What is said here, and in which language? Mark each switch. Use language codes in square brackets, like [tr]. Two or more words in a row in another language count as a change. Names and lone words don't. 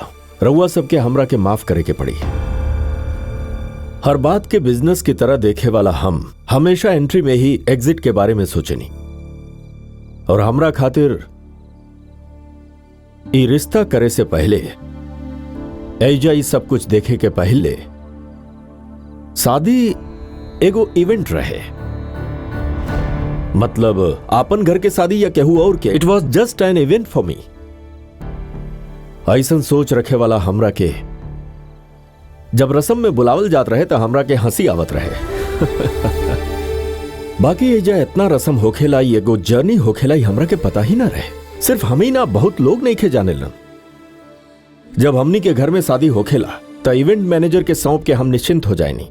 [bho] रउआ सबके हमरा के माफ करे के पड़ी। हर बात के बिजनेस की तरह देखे वाला हम हमेशा एंट्री में ही एग्जिट के बारे में सोचेनी, और हमरा खातिर ये रिश्ता करे से पहले, ऐजा ये सब कुछ देखे के पहले शादी एगो इवेंट रहे। मतलब आपन घर के शादी या केहू और के, [en] it was just an event for me. [bho] ऐसन सोच रखे वाला हमरा के जब रस्म में बुलावल जात रहे तो हमरा के हंसी आवत रहे। बाकी ये जो इतना रस्म होखेला, एगो जर्नी होखेला, हमरा के पता ही ना रहे। सिर्फ हम ही ना, बहुत लोग नहीं खे जाने लन। जब हमनी के घर में शादी होखेला तो [en] event manager [bho] के सौंप के हम निश्चिंत हो जाएनी।